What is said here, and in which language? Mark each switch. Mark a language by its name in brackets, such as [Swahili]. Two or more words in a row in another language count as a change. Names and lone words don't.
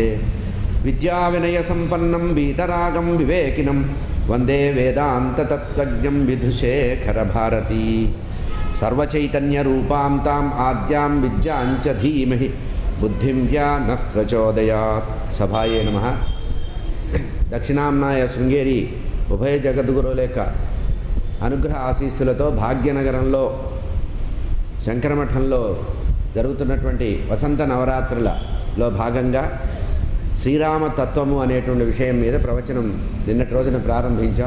[Sanskrit] विद्याविनयसम्पन्नं वीतरागं विवेकिनं वन्दे वेदान्ततत्त्वज्ञं विधुशेखरभारती। सर्वचैतन्यरूपां ताम् आद्यां विद्यां च धीमहि बुद्धिं या नः प्रचोदयात्। सभाये नमः। दक्षिणाम्नाय [Telugu] శృంగేరి ఉభయ జగద్గురువుల యొక్క అనుగ్రహ ఆశీస్సులతో భాగ్యనగరంలో శంకరమఠంలో జరుగుతున్నటువంటి వసంత నవరాత్రులలో భాగంగా శ్రీరామ తత్వము అనేటువంటి విషయం మీద ప్రవచనం నిన్నటి రోజున ప్రారంభించాం.